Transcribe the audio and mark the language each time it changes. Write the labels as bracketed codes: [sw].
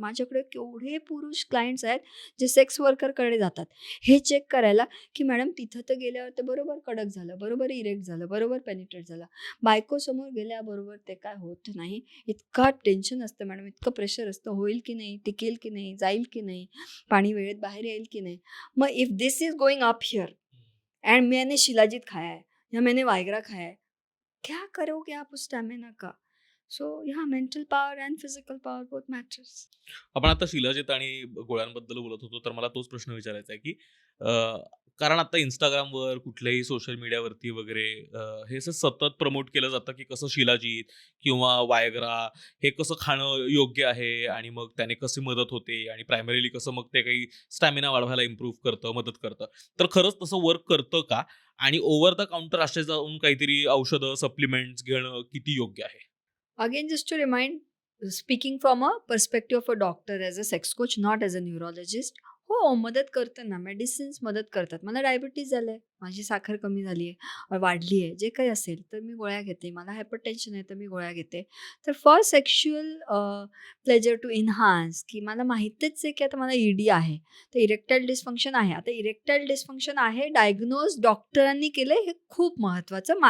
[mr] माझ्याकडे केवढे पुरुष क्लायंट्स आहेत जे सेक्स वर्करकडे जातात हे चेक करायला की मॅडम तिथं तर गेल्यावर ते बरोबर कडक झालं, बरोबर इरेक्ट झालं, बरोबर पेनिट्रेट झालं. बायकोसमोर गेल्याबरोबर ते काय होत नाही. इतका टेन्शन असतं मॅडम, इतकं प्रेशर असतं, होईल की नाही, टिकेल की नाही, जाईल की नाही, पाणी वेळेत बाहेर येईल की नाही. [hi] मग [en] if this is going up here [hi] and मैंने शिलाजीत खाया है या मैंने वायग्रा खाया है, क्या करोगे आप उस स्टैमिना का? [en] So yeah, mental power and physical power both matters. [mr] आपण आता शिलाजीत आणि गोळ्यांबद्दल बोलत होतो, तर मला तोच प्रश्न विचारायचा आहे की कारण आता इंस्टाग्रामवर कुठल्याही सोशल मीडियावरती वगैरे हे असं सतत प्रमोट केलं जातं की कसं शिलाजीत किंवा वायग्रा हे कसं खाणं योग्य आहे आणि मग त्याने कशी मदत होते आणि प्रायमरीली कसं मग ते काही स्टॅमिना वाढवायला इम्प्रूव्ह करतं, मदत करतं. तर खरंच तसं वर्क करतं का? आणि ओव्हर द काउंटर असे जाऊन काहीतरी औषधं, सप्लिमेंट्स घेणं किती योग्य आहे? [en] Again, just to remind, speaking from a perspective of a doctor as a sex coach, not as a neurologist, [mr] हो मदत करतं ना, मेडिसिन्स मदत करतात. मला डायबिटीज झालं आहे, माझी साखर कमी झाली आहे, वाढली आहे, जे काही असेल तर मी गोळ्या घेते. मला हायपरटेन्शन आहे तर मी गोळ्या घेते. तर [en] for sexual pleasure to enhance, [mr] की मला माहितीच आहे की आता मला ईडी आहे, तर इरेक्टाईल डिस्फंक्शन आहे. आता इरेक्टाईल डिस्फंक्शन आहे, डायग्नोज डॉक्टरांनी केलं, हे खूप महत्त्वाचं.